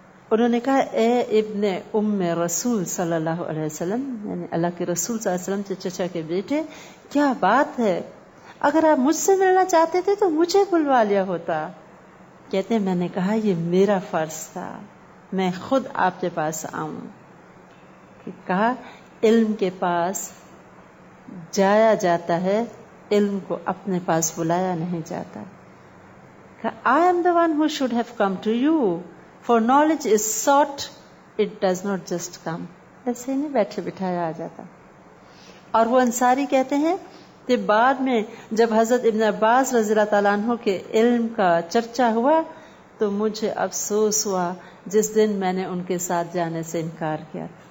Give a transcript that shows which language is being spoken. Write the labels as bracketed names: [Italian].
[Urdu] انہوں نے کہا اے ابن ام رسول صلی اللہ علیہ وسلم، یعنی اللہ کے رسول صلی اللہ علیہ وسلم کے چچا کے بیٹے، کیا بات ہے، اگر آپ مجھ سے ملنا چاہتے تھے تو مجھے بلوا لیا ہوتا. کہتے میں نے کہا یہ میرا فرض تھا، میں خود آپ کے پاس آؤں. کہا علم کے پاس جایا جاتا ہے، علم کو اپنے پاس بلایا نہیں جاتا. [English] I am the one who should have come to you, for knowledge is sought, it does not just come. [Urdu] ایسے نہیں بیٹھے بٹھایا آ جاتا. اور وہ انصاری کہتے ہیں کہ بعد میں جب حضرت ابن عباس رضی اللہ تعالیٰ عنہ کے علم کا چرچا ہوا تو مجھے افسوس ہوا جس دن میں نے ان کے ساتھ جانے سے انکار کیا.